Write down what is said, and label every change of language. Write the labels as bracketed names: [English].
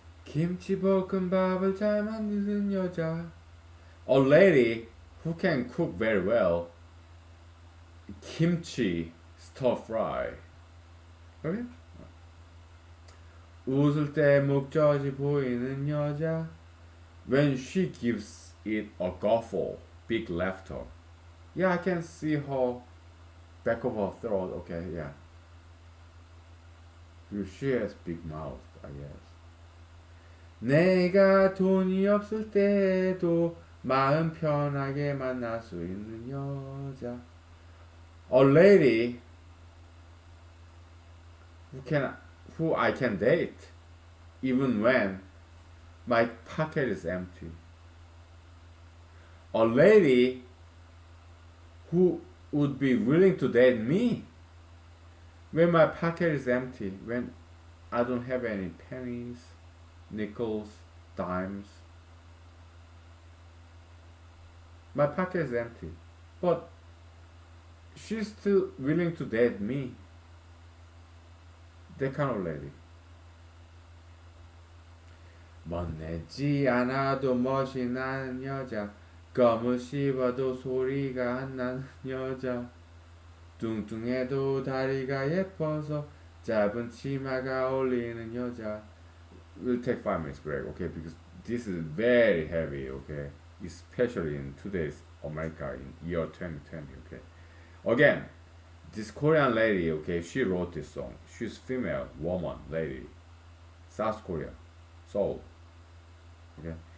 [Korean] 김치볶음밥을 잘 만드는 여자. [English] A lady who can cook very well. Kimchi stir fry. Okay? [Korean] 웃을 때 목젖이 보이는 여자. [English] When she gives it a guffaw, big laughter. Yeah, I can see her back of her throat. Okay, yeah. She has big mouth, I guess. [Korean] 내가 돈이 없을 때도 마음 편하게 만날 수 있는 여자. [English] A lady who I can date even when my pocket is empty. A lady who would be willing to date me when my pocket is empty, when I don't have any pennies, nickels, dimes. My pocket is empty, but she's still willing to date me. That kind of lady. [Korean] 멋내지 않아도 멋이 나는 여자. 껌을 씹어도 소리가 안 나는 여자. 뚱뚱해도 다리가 예뻐서 짧은 치마가 어울리는 여자. [English] We'll take 5 minutes break, okay? Because this is very heavy, okay? Especially in today's America in year 2020, okay? Again, this Korean lady, okay, she wrote this song. She's female, woman, lady. South Korea, Seoul, okay?